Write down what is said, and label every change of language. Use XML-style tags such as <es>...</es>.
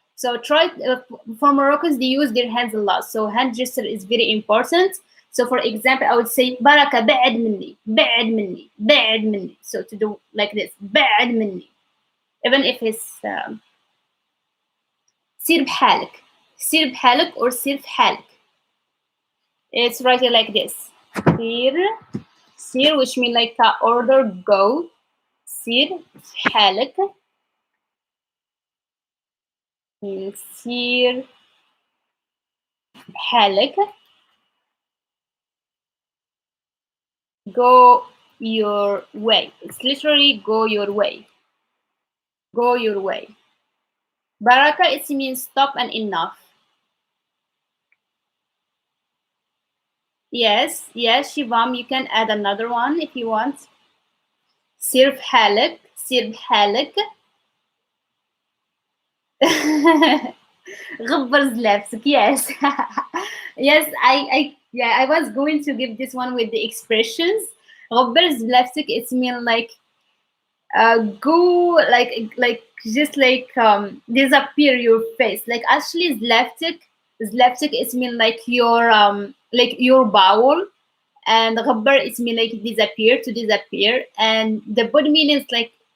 <en>So try for Moroccans they use their hands a lot. So hand gesture is very important. So for example, I would say baraka</en> <ar>بعد مني, بعد مني, بعد مني.</ar> <en>So to do like this,</en> <ar>بعد مني.</ar> <en>Even if it's</en> <ar>سير بحالك, سير بحالك or سير في حالك.</ar> <en>It's written like this.</en> <ar>سير, سير</ar> <en>which means like order go.</en> <ar>سير في حالك</ar> <en>means</en> <ar>سير حالك.</ar> <en>Go your way. It's literally go your way. Go your way. Baraka it means stop and enough. Yes, yes, Shivam, you can add another one if you want.</en> <ar>سير بحالك, سير بحالك. غبر زلابسك, yes.</ar> <en>Yes, yeah, I was going to give this one with the expressions.</en> <ar>غبر زلابسك,</ar> <en>it means like go like just like disappear your face like actually zleptic it mean like your bowel and ghabbar it mean like disappear to disappear and the body meaning is like</en>